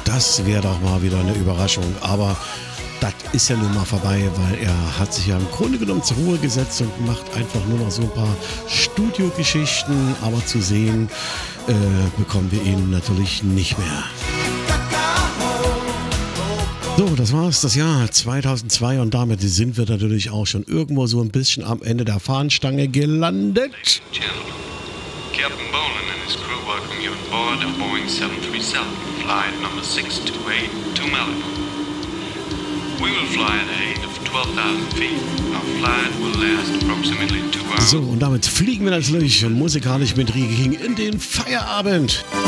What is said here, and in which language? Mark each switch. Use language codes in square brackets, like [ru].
[de] Das wäre doch mal wieder eine Überraschung. Aber das ist ja nun mal vorbei, weil er hat sich ja im Grunde genommen zur Ruhe gesetzt und macht einfach nur noch so ein paar Studiogeschichten. Aber zu sehen bekommen wir ihn natürlich nicht mehr. So, das war's, das Jahr 2002 und damit sind wir natürlich auch schon irgendwo so ein bisschen am Ende der Fahnenstange gelandet. [en] Ladies and gentlemen, Captain Bolan and his crew welcome you aboard a Boeing 737, flight number 628 to Malibu. We will fly at a height of 12,000 feet. Our flight will last approximately 2 hours. [de] So, und damit fliegen wir natürlich musikalisch mit Rieke King in den Feierabend.